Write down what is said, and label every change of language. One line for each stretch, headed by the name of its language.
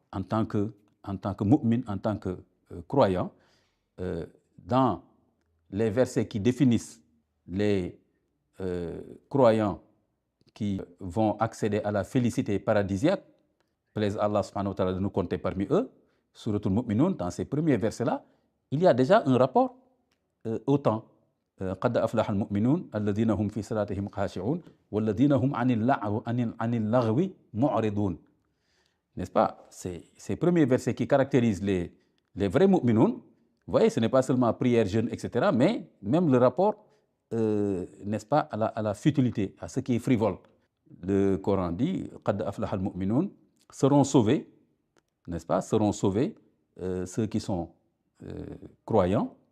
French: En tant que mu'min, en tant que croyant, dans les versets qui définissent les croyants qui vont accéder à la félicité paradisiaque, plaise Allah subhanahu wa ta'ala de nous compter parmi eux, Suratul Mu'minun, dans ces premiers versets-là, il y a déjà un rapport au temps.
Arabic: قد أفلح المؤمنون الذين هم في صلاتهم خاشعون والذين هم عن اللغو معرضون.
French: N'est-ce pas? Ces premiers versets qui caractérisent les vrais mu'minoun, vous voyez, ce n'est pas seulement prière, jeûne, etc., mais même le rapport n'est-ce pas, à la futilité, à ce qui est frivole. Le Coran dit «
Arabic: Qad aflaha al-mu'minun
French: » seront sauvés, n'est-ce pas, seront sauvés ceux qui sont croyants.